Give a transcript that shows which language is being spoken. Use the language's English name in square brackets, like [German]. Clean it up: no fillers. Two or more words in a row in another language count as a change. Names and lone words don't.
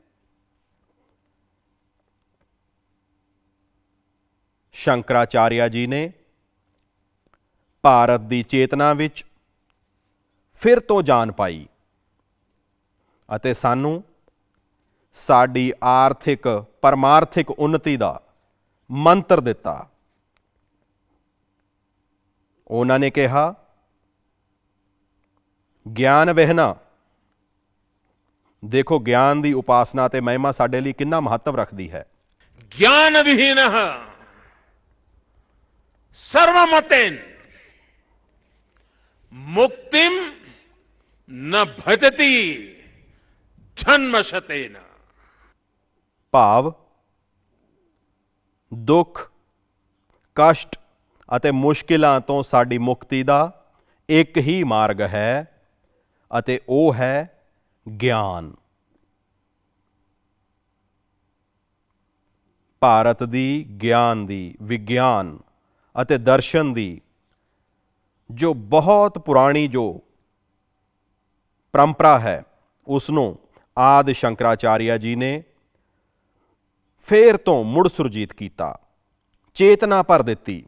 [Punjabi] ਸ਼ੰਕਰਾਚਾਰਿਆ ਜੀ ਨੇ ਭਾਰਤ ਦੀ ਚੇਤਨਾ ਵਿੱਚ ਫਿਰ ਤੋਂ ਜਾਨ ਪਾਈ ਅਤੇ ਸਾਨੂੰ ਸਾਡੀ ਆਰਥਿਕ ਪਰਮਾਰਥਿਕ ਉન્નਤੀ ਦਾ ਮੰਤਰ ਦਿੱਤਾ। ਉਹਨਾਂ ਨੇ ਕਿਹਾ, ਗਿਆਨ ਵਿਹਨਾ, ਦੇਖੋ ਗਿਆਨ ਦੀ ਉਪਾਸਨਾ ਤੇ ਮਹਿਮਾ ਸਾਡੇ ਲਈ ਕਿੰਨਾ ਮਹੱਤਵ ਰੱਖਦੀ ਹੈ। [Sanskrit] ज्ञान विहीन सर्वमतेन मुक्तिम न भजति जन्मशतेन। [Punjabi] ਭਾਵ ਦੁੱਖ, ਕਸ਼ਟ ਅਤੇ ਮੁਸ਼ਕਿਲਾਂ ਤੋਂ ਸਾਡੀ ਮੁਕਤੀ ਦਾ ਇੱਕ ਹੀ ਮਾਰਗ ਹੈ ਅਤੇ ਉਹ ਹੈ ਗਿਆਨ। ਭਾਰਤ ਦੀ ਗਿਆਨ ਦੀ, ਵਿਗਿਆਨ ਅਤੇ ਦਰਸ਼ਨ ਦੀ ਜੋ ਬਹੁਤ ਪੁਰਾਣੀ ਜੋ ਪਰੰਪਰਾ ਹੈ, ਉਸ ਨੂੰ ਆਦਿ ਸ਼ੰਕਰਾਚਾਰਿਆ ਜੀ ਨੇ ਫੇਰ ਤੋਂ ਮੁੜ ਸੁਰਜੀਤ ਕੀਤਾ, ਚੇਤਨਾ ਭਰ ਦਿੱਤੀ।